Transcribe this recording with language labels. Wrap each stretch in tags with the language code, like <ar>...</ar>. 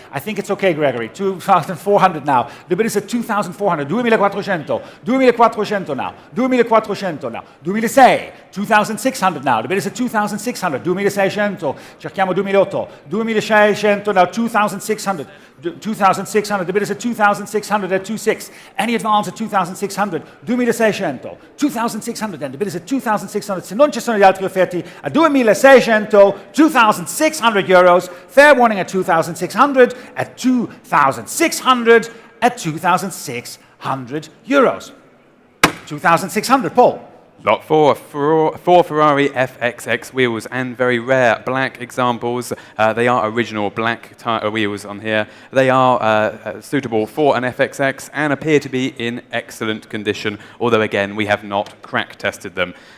<en>I think it's okay, Gregory. 2400 now. The bid is at 2400, 2400, 2400 now, 2400 now, 2006, 2600 now. The bid is at 2600, 2600,</en> <it>cerchiamo 2008,</it> <en>2600 now, 2600. 2600, the bid is at 2600 at 26. Any advance at 2600, 2600, 2600 then, the bid is at 2600.</en> <it>Se non ci sono gli altri offerti, a 2600, 2600 euros.</it> <en>Fair warning at 2600, at 2600, at 2600 euros. 2600, Paul. Lot 4, four Ferrari FXX wheels, and very rare black examples. They are original black wheels on here. They are suitable for an FXX and appear to be in excellent condition, although again we have not crack tested them.</en>